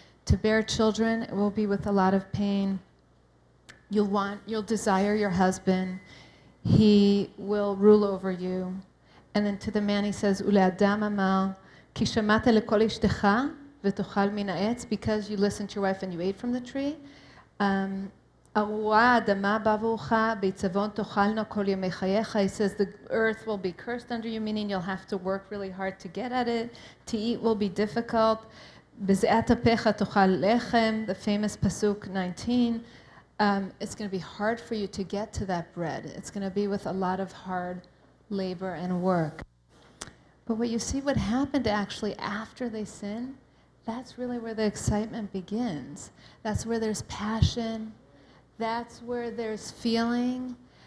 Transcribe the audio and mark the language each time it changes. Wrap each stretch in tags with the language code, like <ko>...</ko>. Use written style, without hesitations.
<en>To bear children, it will be with a lot of pain. You'll desire your husband. He will rule over you. And then to the man he says,</en> <he>Ule'adam amal, כי שמעת לקול אשתך ותאכל מן העץ,</he> <en>because you listened to your wife and you ate from the tree.</en> <he>ארורה האדמה בעבורך, בעצבון תאכלנה כל ימי חייך.</he> <en>He says the earth will be cursed under you, meaning you'll have to work really hard to get at it. To eat will be difficult.</en> <he>בזיעת אפיך תאכל לחם,</he> <en>the famous pasuk 19. It's going to be hard for you to get to that bread. It's going to be with a lot of hard labor and work. But what you see what happened actually after they sin, that's really where the excitement begins. That's where there's passion. That's where there's feeling.</en>